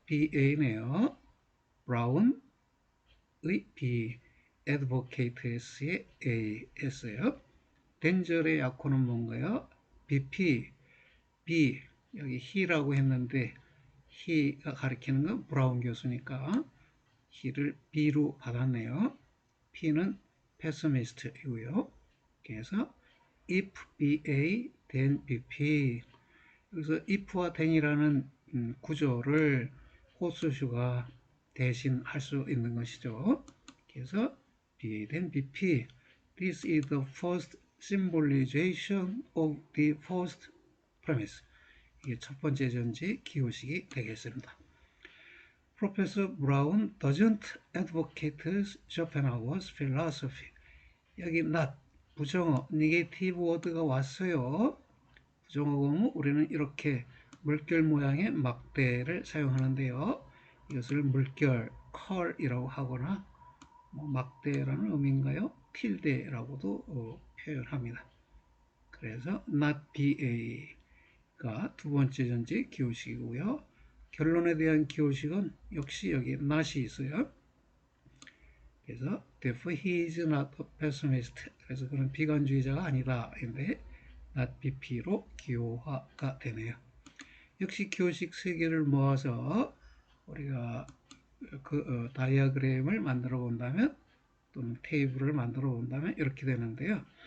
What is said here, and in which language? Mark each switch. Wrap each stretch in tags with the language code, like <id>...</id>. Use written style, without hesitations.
<ko>BA네요. 브라운의 B, advocates의 A였어요. then절의 약호는 뭔가요? BP, B, 여기 he라고 했는데 he가 가리키는 건 브라운 교수니까 he를 B로 받았네요. P는 pessimist이고요. 그래서 if BA, then BP. 여기서 if와 then이라는 구조를 호스슈가 대신할 수 있는 것이죠. 그래서</ko> <en>BA, then BP. This is the first symbolization of the first premise.</en> <ko>이게 첫 번째 전제 기호식이 되겠습니다.</ko> <en>Professor Brown doesn't advocate Schopenhauer's philosophy.</en> <ko>여기 not, 부정어, negative word가 왔어요. 부정어 보면 우리는 이렇게 물결 모양의 막대를 사용하는데요. 이것을 물결, 컬이라고 하거나 막대라는 의미인가요? tilde라고도 표현합니다. 그래서 not BA가 두 번째 전제 기호식이고요. 결론에 대한 기호식은 역시 여기 not이 있어요. 그래서</ko> <en>therefore he is not a pessimist.</en> <ko>그래서 그는 비관주의자가 아니다. 인데 not BP로 기호화가 되네요. 역시 기호식 3개를 모아서 우리가 그 다이어그램을 만들어 본다면 또는 테이블을 만들어 본다면 이렇게 되는데요.</ko>